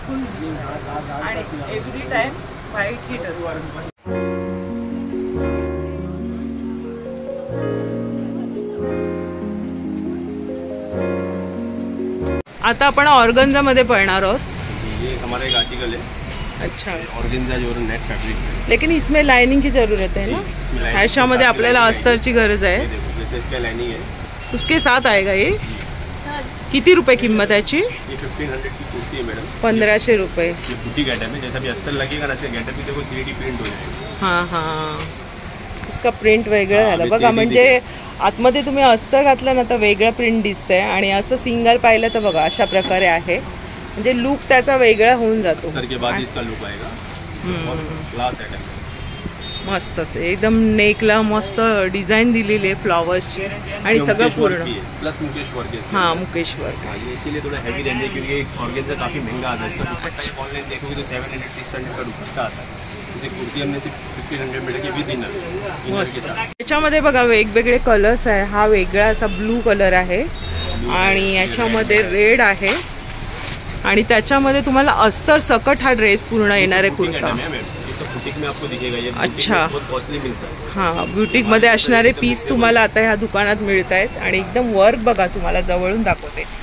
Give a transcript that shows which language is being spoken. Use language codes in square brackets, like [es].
[mr] फुल आणि every time white hit असतं. आता आपण ऑर्गन्झामध्ये पळणार आहोत. [hi] ये हमारा एक आर्टिकल है. अच्छा. ऑर्गेन्जा जो नेट फैब्रिक है, लेकिन इसमें लाइनिंग की जरूरत है ना. [mr] ह्याच्यामध्ये आपल्याला अस्तरची गरज आहे. [hi] जैसे इसका लाइनिंग है, उसके साथ आएगा ये. [mr] किती रुपये किंमत है याची? [hi] ये 1500 की कुर्ती है मैडम. [mr] 1500 रुपये. [hi] ये बूटी गेटअप है. जैसा भी अस्तर लगेगा ना, ऐसे गेटअप भी देखो 3D प्रिंट हो जाएगा. हां हां. [mr] इसका प्रिंट वेगळं झालं बघा. म्हणजे आतमध्ये तुम्ही अस्तर घातलं ना तर वेगळं प्रिंट दिसतंय आणि असं सिंगल पाहिलं तर बघा अशा प्रकारे आहे. म्हणजे लुक त्याचा वेगळा होऊन जातो. [hi] अस्तर के बाद इसका लुक आएगा. और क्लास है. [mr] मस्तच एकदम. नेकला मस्त डिझाईन दिलेली आहे फ्लॉवर्सची आणि सगळं पूर्ण [hi] प्लस मुकेश वर्क है. हाँ मुकेश वर्क. हाँ, ये इसीलिए थोड़ा हैवी रेंज है क्योंकि ऑर्गेन्जा काफ़ी महंगा आता है. इसका दुपट्टा ऑनलाइन देखोगे तो 700-600 का दुपट्टा आता है. जैसे कुर्ती हमने सिर्फ 1500 मीटर की विद इनर के साथ. [mr] याच्यामध्ये बघा वेगवेगळे कलर्स आहे. हा वेगळा असा ब्लू कलर आहे आणि याच्यामध्ये रेड आहे आणि त्याच्यामध्ये तुम्हाला अस्तर सकट हा ड्रेस पूर्ण येणार आहे कुर्ता. अच्छा. हां, ब्युटिकमध्ये असणारे पीस तुम्हाला आता ह्या दुकानात मिळत आहेत आणि एकदम वर्क बघा तुम्हाला जवळून दाखवते.